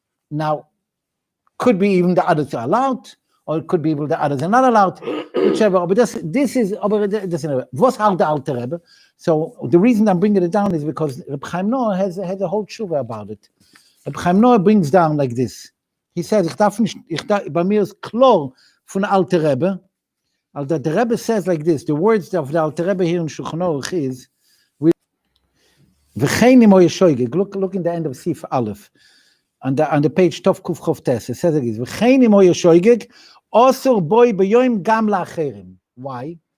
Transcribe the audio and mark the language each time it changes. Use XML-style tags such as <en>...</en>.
<en>Now, could be even the others are allowed, or it could be even the others are not allowed, whichever. But this is what's how the Alter Rebbe. So the reason I'm bringing it down is because Reb Chaim Noah has a whole tshuva about it. Reb Chaim Noah brings down like this. He says,</en> <yi>bei mir ist klar von Alter Rebbe.</yi> <en>The Rebbe says like this. The words of the Alter Rebbe here in Shulchan Aruch is. Look in the end of Sif Aleph, on the page Tov Kuf Chof Tes. It says like this:</en> <he>V'chein imo yeshoigeg, osur boy b'yoyim gam la'acherim.</he> <en>Why?</en>